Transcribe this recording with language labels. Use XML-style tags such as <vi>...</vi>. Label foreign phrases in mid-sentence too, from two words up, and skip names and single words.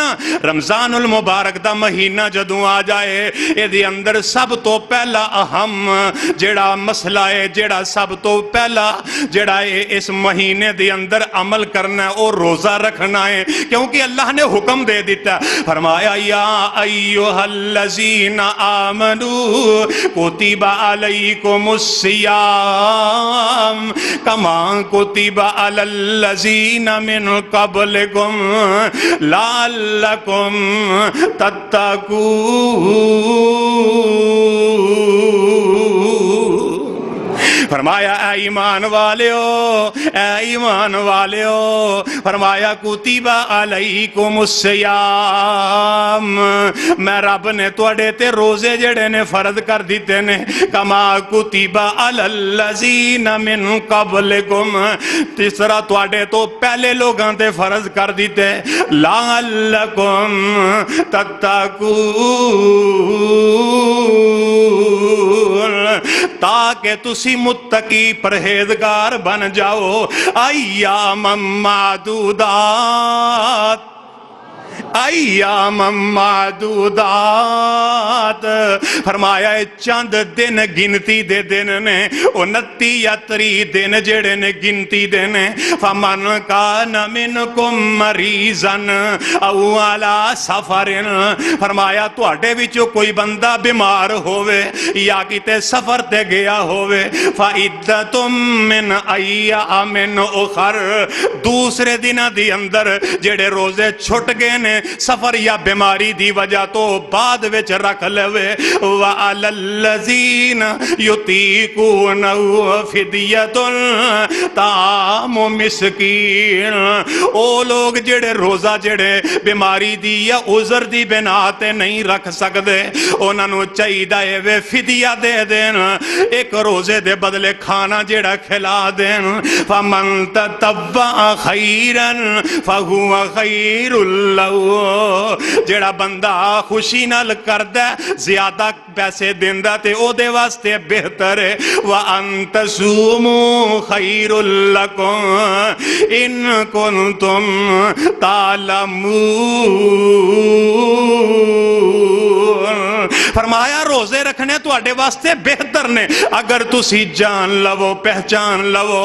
<pa>رمضان المبارک دا مہینہ جدوں آ جائے، ایہدے اندر سب توں پہلا اہم جیہڑا مسئلہ ہے، جیہڑا سب توں پہلا جیہڑا ہے اس مہینے دے اندر عمل کرنا ہے، وہ روزہ رکھنا ہے. کیونکہ اللہ نے حکم دے دتا، فرمایا</pa> <ar>يا أيها الذين آمنوا كتب عليكم الصيام كما كتب على الذين من قبلكم لعلكم تتقون.</ar> <pa>فرمایا اے ایمان والیو، اے ایمان والیو، فرمایا</pa> <ar>كتب عليكم الصيام,</ar> <pa>میں رب نے تہاڈے تے روزے جیہڑے نے فرض کر دتے نے,</pa> <ar>كما كتب على الذين من قبلكم,</ar> <pa>تیسرا تہاڈے توں پہلے لوگاں تے فرض کر دتے,</pa> <ar>لعلكم تتقون,</ar> <pa>تاکہ تسی متقی پرہیزگار بن جاؤ.</pa> <ar>أياما معدودات، أيام معدودات,</ar> <pa>فرمایا چند دن گنتی دے دن نے، 29 یا 30 دن جیہڑے نے گنتی دے نے.</pa> <ar>فمن كان منكم مريضا أو على سفر,</ar> <pa>فرمایا تہاڈے وچوں کوئی بندہ بیمار ہووے یا کتے سفر تے گیا ہووے,</pa> <ar>فعدة من أيام أخر,</ar> <pa>دوسرے دناں دی اندر جیہڑے روزے چھٹ گئے نے سفر یا بیماری دی وجہ توں بعد وچ رکھ لوے.</pa> <ar>وعلى الذين يطيقونه فدية طعام مسكين,</ar> <pa>او لوگ جیہڑے روزہ جیہڑے بیماری دی یا عذر دی بنا تے نہیں رکھ سکدے، اوہناں نوں چاہیدا ہے وے فدیہ دے دین، اک روزے دے بدلے کھانا جیہڑا کھلا دین.</pa> <ar>فمن تطوع خيرا فهو خير له,</ar> <pa>جیہڑا بندہ خوشی نال کردا زیادہ پیسے دیندا تے اوہدے واسطے بہتر ہے.</pa> <ar>وأن تصوموا خير لكم إن كنتم تعلمون,</ar> <pa>فرمایا روزے رکھنے تہاڈے واسطے بہتر نے اگر تسی جان لوو، پہچان لوو.</pa>